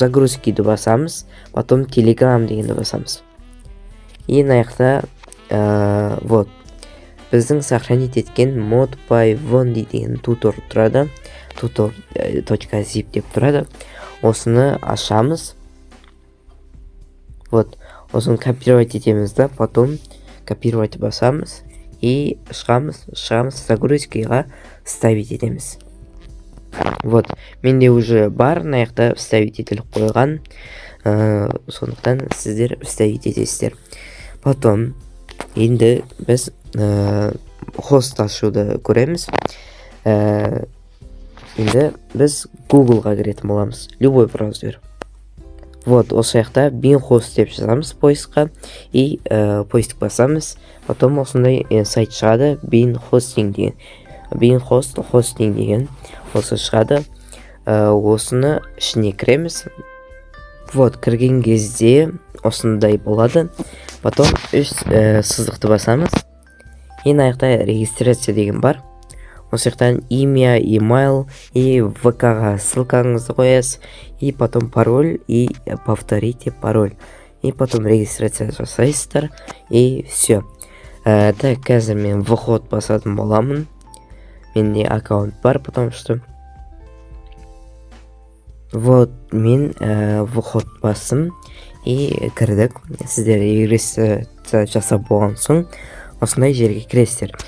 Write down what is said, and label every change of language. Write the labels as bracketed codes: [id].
[kk] Загрузкиді басамыз, потом Telegram дегенді басамыз. И наяқта вот біздің сохранить еткен mod.by.bondi деген тутор тұрады. tutor.zip деп тұрады. Осыны ашамыз. Вот, осыны копировать етеміз да, потом копировать басамыз. И шығамыз, загрузкиға ставить етеміз. Вот, менде уже бар, наяқта вставить етіліп қойған. Сондықтан сіздер вставить етесіздер. Потом енді біз хост ашуды көреміз. Енді біз Google-ға кіретін боламыз. [ru] Любой браузер. [kk] Вот, осы жақта BeanHost деп жазамыз поискқа. И поиск басамыз. Потом осындай сайт шығады. BeanHosting деген. BeanHost hosting деген. Осы шығады. Осыны ішіне кіреміз. Вот, кірген кезде осындай болады. Потом 3 сызықты басамыз. И наяқта регистрация деген бар. Осы жақтан имя, email и ВК-ға ссылкаңызды қоясыз. [ru] И потом пароль и повторите пароль. [kk] И потом регистрация жасайсыздар. [ru] И все. [kk] Так, қазір мен вход басатын боламын. Менде аккаунт бар, [ru] потому что вот [kk] мен вход басым и кірдік. Сіздер регистрация жасап болған соң осындай жерге кіресіздер.